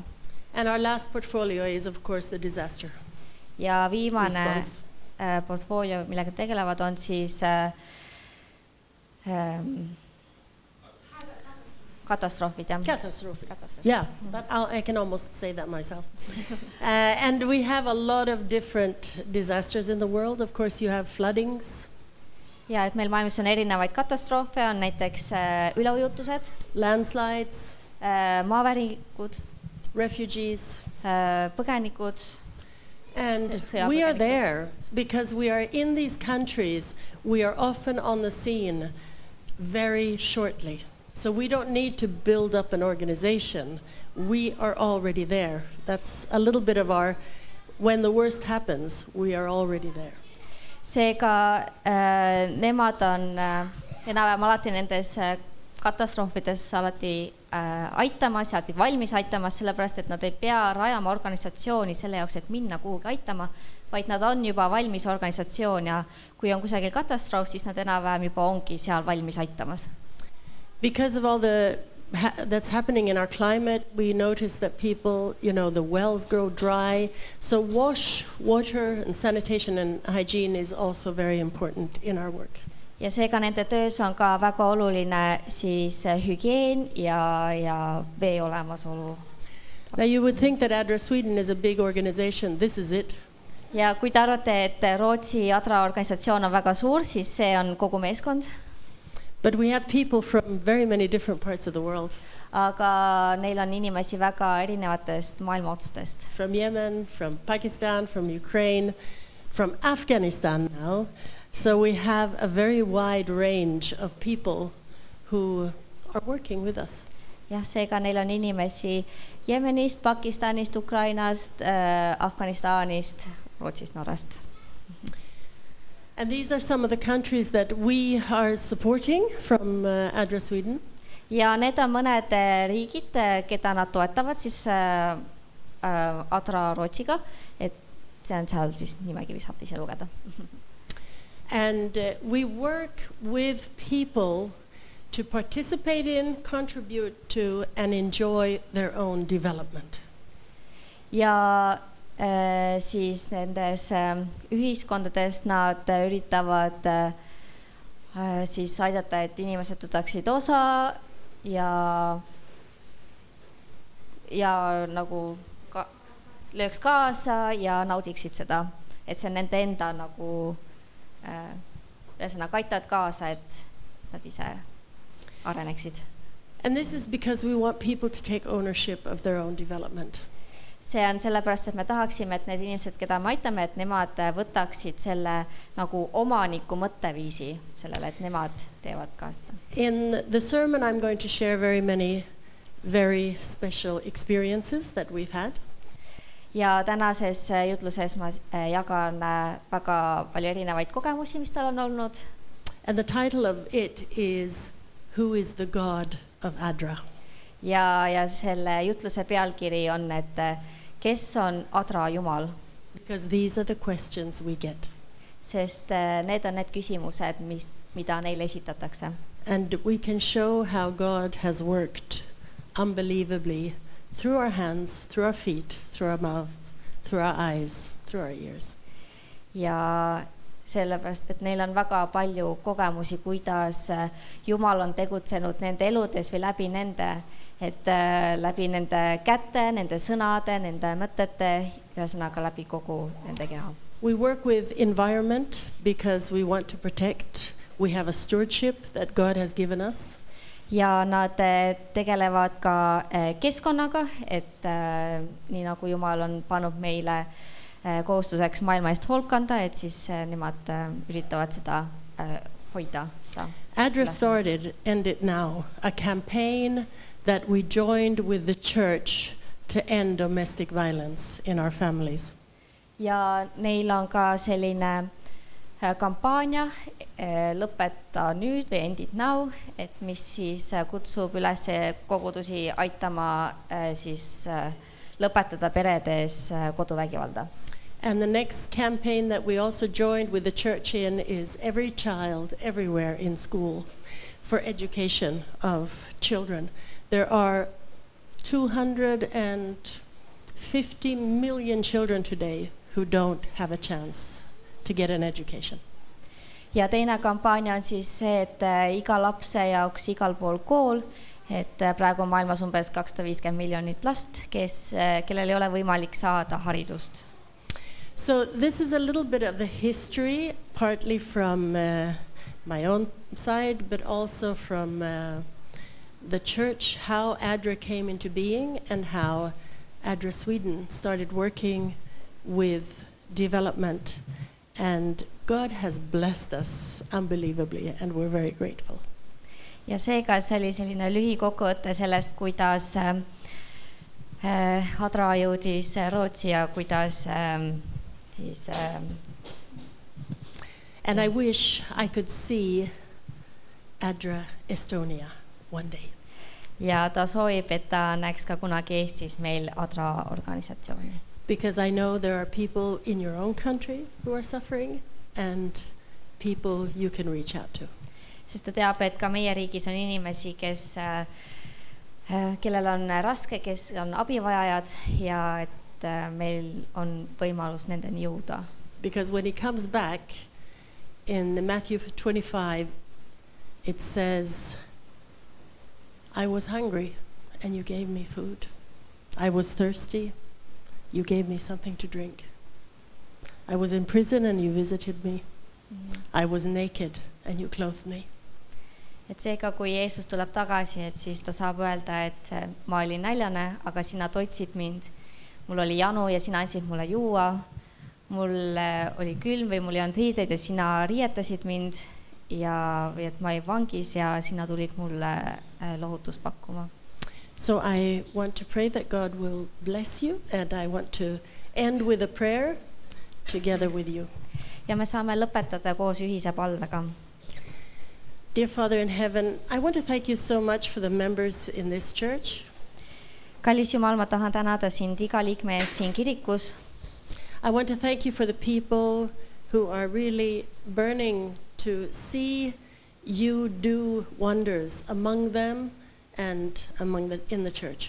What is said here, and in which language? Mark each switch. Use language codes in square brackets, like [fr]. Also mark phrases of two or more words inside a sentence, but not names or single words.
[en] And our last portfolio is of course the disaster. [et] Ja viimane response. Portfoolio, millega tegelevad, on siis katastroofid. [en] Catastrophe. Yeah, but I can almost say that myself. And we have a lot of different disasters in the world. Of course, you have floodings. [et] Ja, et meil maailmas on erinevaid katastroofe, on näiteks üleujutused, [en] landslides, [et] maaväringud, [en] refugees. [et] Põgenikud. [en] And we are there because we are in these countries. We are often on the scene very shortly. So we don't need to build up an organization. We are already there. That's a little bit of our, when the worst happens, we are already there. [et] Seega nemad on enam alati nendes katastroofides alati aitamas, alati valmis aitamas, sellepärast et nad ei pea rajama organisatsiooni selle jaoks, et minna kuhugi aitama, vaid nad on juba valmis organisatsioon ja kui on kusagil katastroof, siis nad enam-vähem juba ongi seal valmis aitamas. [en] Because of all that's happening in our climate, we notice that people, the wells grow dry. So water and sanitation and hygiene is also very important in our work. [et] Ja seega nende töös on ka väga oluline siis hügieen ja vee olemasolu. [en] Now you would think that ADRA Sweden is a big organization. This is it. [et] Ja kui te arvate, et Rootsi ADRA organisatsioon on väga suur, siis see on kogu meeskond. [en] But we have people from very many different parts of the world. [et] Aga neil on inimesi väga erinevatest maailma otsustest. [en] From Yemen, from Pakistan, from Ukraine, from Afghanistan now. So we have a very wide range of people who are working with us. [et] Jah, seega neil on inimesi Jemenist, Pakistanist, Ukrainast, Afganistanist, Rootsist, Norrast. [en] And these are some of the countries that we are supporting from ADRA Sweden. [et] Ja need on mõned riigid, keda nad toetavad siis ADRA Rootsiga, et see on seal siis nimekiri, saate ise lugeda. [en] And we work with people to participate in, contribute to, and enjoy their own development. [et] Ja siis nendes ühiskondades nad üritavad siis aidata, et inimesed võtaksid osa ja nagu lööks kaasa ja naudiksid seda, et see on nende enda nagu ühesõnaga aitavad kaasa, et nad ise areneksid. [en] And this is because we want people to take ownership of their own development. [et] See on sellepärast, et me tahaksime, et need inimesed, keda me aitame, et nemad võtaksid selle nagu omaniku mõtteviisi sellele, et nemad teevad ka seda. [en] In the sermon I'm going to share very many very special experiences that we've had. [et] Ja tänases jutluses ma jagan väga palju erinevaid kogemusi, mis tal on olnud. [en] And the title of it is Who is the God of ADRA? [et] ja selle jutluse pealkiri on, et kes on Adra Jumal, [en] Because these are the questions we get. [et] sest need on need küsimused, mida neile esitatakse. [en] And we can show how God has worked unbelievably through our hands, through our feet, through our mouth, through our eyes, through our ears. [et] Ja sellepärast, et neil on väga palju kogemusi, kuidas Jumal on tegutsenud nende eludes või läbi nende, et läbi nende käte, nende sõnade, nende mõtete, ühesõnaga läbi kogu nende keha. [en] We work with environment because we want to protect. We have a stewardship that God has given us. [et] Ja nad tegelevad ka keskkonnaga, et nii nagu Jumal on pannud meile kohustuseks maailma eest hoolt kanda, et siis nemad üritavad seda hoida. [en] ADRA started, End It Now, a campaign that we joined with the church to end domestic violence in our families. [et] Ja neil on ka selline kampaania lõpeta nüüd või End It Now, et mis siis kutsub üles kogudusi aitama siis lõpetada peredes koduvägivalda. [en] And the next campaign that we also joined with the church in is Every Child Everywhere in School for education of children. There are 250 million children today who don't have a chance to get an education. [et] Ja teine kampaania on siis see, et iga lapse jaoks igal pool kool, et praegu on maailmas umbes 250 miljonit last, kellel ei ole võimalik saada haridust. [en] So this is a little bit of the history, partly from my own side, but also from the church, how ADRA came into being and how ADRA Sweden started working with development. And God has blessed us unbelievably, and we're very grateful. [et] Ja seega see oli selline lühikokkuvõte sellest, kuidas Adra jõudis Rootsi ja kuidas siis [en] And I wish I could see ADRA Estonia one day. [et] Ja ta soovib, et ta näeks ka kunagi Eestis meil Adra organisatsiooni. [en] Because I know there are people in your own country who are suffering and people you can reach out to. [et] Sest ta teab, et ka meie riigis on inimesi, kellel on raske, kes on abivajajad ja et meil on võimalus nendeni jõuda. [en] Because when he comes back in Matthew 25, it says, I was hungry and you gave me food. I was thirsty. You gave me something to drink. I was in prison and you visited me. I was naked and you clothed me. [et] Et seega, kui Jeesus tuleb tagasi, et siis ta saab öelda, et ma olin näljane, aga sina toitsid mind. Mul oli janu ja sina andsid mulle juua. Mul oli külm või mul ei olnud riideid ja sina riietasid mind ja või et ma olin vangis ja sina tulid mulle lohutust pakkuma. [en] So I want to pray that God will bless you, and I want to end with a prayer together with you. [et] Ja me saame lõpetada koos ühise palvega. [en] Dear Father in heaven, I want to thank you so much for the members in this church. [et] Kallis Jumal, ma tahan tänada sind iga liikme ees siin kirikus. [en] I want to thank you for the people who are really burning to see you do wonders among them and in the church.